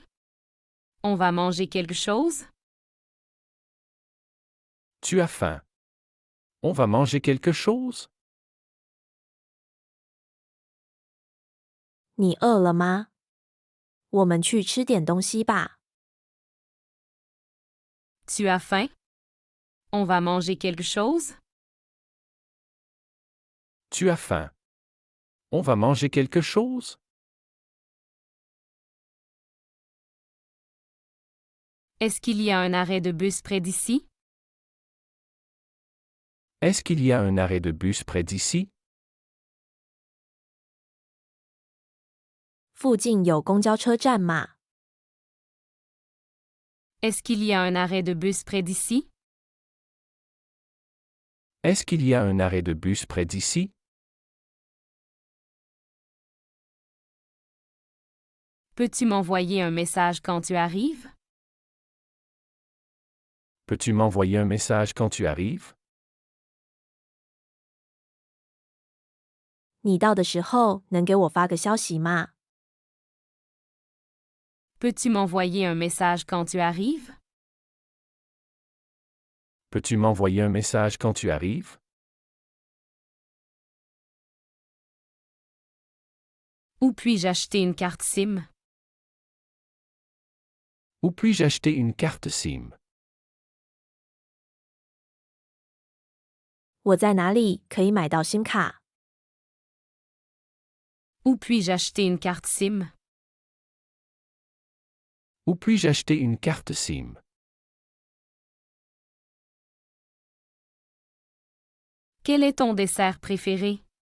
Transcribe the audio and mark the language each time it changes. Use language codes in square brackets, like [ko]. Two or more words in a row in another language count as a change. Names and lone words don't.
[fr] On va manger quelque chose? Tu as faim. On va manger quelque chose? [zh] 你饿了吗？我们去吃点东西吧。 [fr] Tu as faim? On va manger quelque chose? Tu as faim? On va manger quelque chose? Est-ce qu'il y a un arrêt de bus près d'ici? Est-ce qu'il y a un arrêt de bus près d'ici? [zh] 附近有公交车站吗？ [fr] Est-ce qu'il y a un arrêt de bus près d'ici? Est-ce qu'il y a un arrêt de bus près d'ici? Peux-tu m'envoyer un message quand tu arrives? Peux-tu m'envoyer un message quand tu arrives? [zh] 你到的时候能给我发个消息吗？ [fr] Peux-tu m'envoyer un message quand tu arrives? Peux-tu m'envoyer un message quand tu arrives? Où puis-je acheter une carte SIM? Où puis-je acheter une carte SIM? [zh] 我在哪里可以买到 SIM 卡？ [fr] Où puis-je acheter une carte SIM? Où puis-je acheter une carte SIM? Quel est ton dessert préféré?